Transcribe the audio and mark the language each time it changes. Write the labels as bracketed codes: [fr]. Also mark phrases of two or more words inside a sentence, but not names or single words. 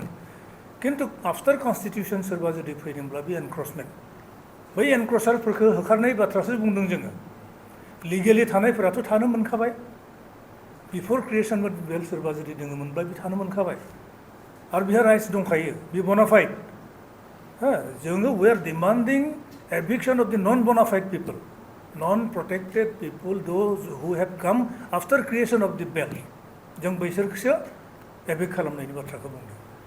[brx] किन्तु [en] after constitution [brx] सोरबा जुदि फैदोंब्ला बे एनक्रचमेन्ट, बै एनक्रचारफोरखौ होखारनाय बाथ्रासो बुंदों जोङो। लिगेलि थानायफोराथ' थानो मोनखाबाय, बिफोर [en] creation of belt [brx] सोरबा जुदि दङमोनब्ला बे थानो मोनखाबाय आरो बिहा राइट्स दंखायो, बे बनाफाइड। [en] जोङो we are demanding eviction of the non-bona-fide people, non-protected people, those who have come after creation of the belt. [brx] जों बैसोरखौसो एभिक्ट खालामनायनि बाथ्राखौ बुंदों।